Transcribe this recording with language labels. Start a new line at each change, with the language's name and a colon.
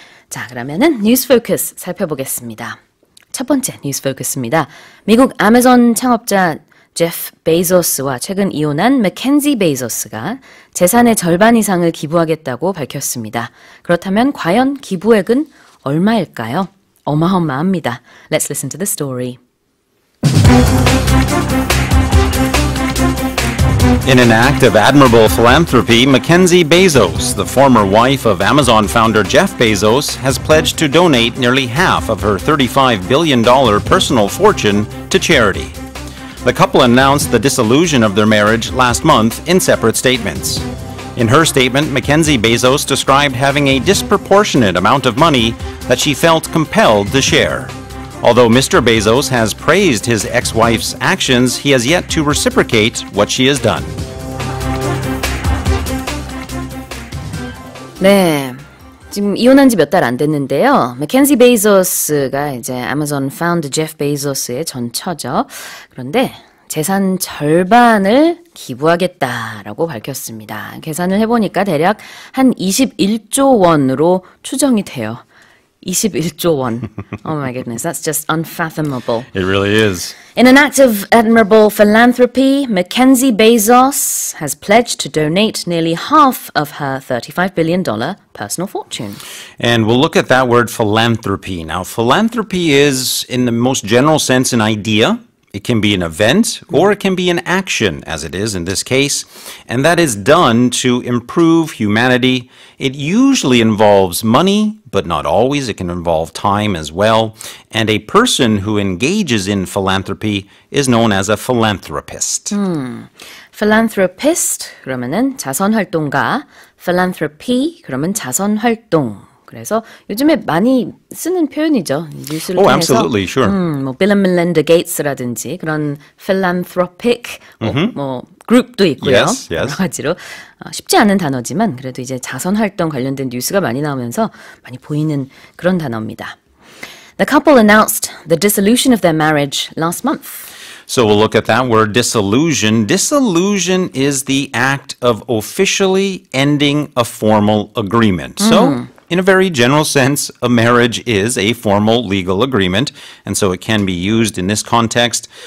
Korean: 자, 그러면은 뉴스 포커스 살펴보겠습니다. 첫 번째 뉴스 포커스입니다. 미국 아마존 창업자 제프 베이조스와 최근 이혼한 맥켄지 베이조스가 재산의 절반 이상을 기부하겠다고 밝혔습니다. 그렇다면 과연 기부액은 얼마일까요? 어마어마합니다.
English: Let's listen to the story. In an act of admirable philanthropy, Mackenzie Bezos, the former wife of Amazon founder Jeff Bezos, has pledged to donate nearly half of her $35 billion personal fortune to charity. The couple announced the dissolution of their marriage last month in separate statements. In her statement, Mackenzie Bezos described having a disproportionate amount of money that she felt compelled to share. Although Mr. Bezos has praised his ex-wife's actions, he has yet to reciprocate what she has done.
Korean: 네, 지금 이혼한 지 몇 달 안 됐는데요. 맥켄지 베이조스가 이제 아마존 파운드 제프 베이조스의 전 처죠. 그런데 재산 절반을 기부하겠다라고 밝혔습니다. 계산을 해보니까 대략 한 21조 원으로 추정이 돼요. 21조 원.
English: Oh my goodness, that's just unfathomable. It really is. In an act of admirable philanthropy, Mackenzie Bezos has pledged to donate nearly half of her $35 billion personal fortune. And we'll look at that word philanthropy. Now, philanthropy is, in the most general sense, an idea. It can be an event or it can be an action, as it is in this case, and that is done to improve humanity. It usually involves money, but not always. It can involve time as well. And a person who engages in philanthropy is known as a philanthropist.
Korean: Philanthropist 그러면은 자선활동가, philanthropy 그러면 자선활동. 그래서 요즘에 많이 쓰는 표현이죠. 뉴스를 통해서.
English: Absolutely, sure.
Korean: 뭐 빌 앤 멜린다 게이츠라든지 그런 philanthropic 뭐 그룹도 있고요.
English: Yes, yes.
Korean: 여러 가지로 쉽지 않은 단어지만 그래도 이제 자선활동 관련된 뉴스가 많이 나오면서 많이 보이는 그런 단어입니다.
English: The couple announced the dissolution of their marriage last month. So we'll look at that word, disillusion. Disillusion is the act of officially ending a formal agreement. So, in a very general sense, a marriage is a formal legal agreement, and so it can be used in this context.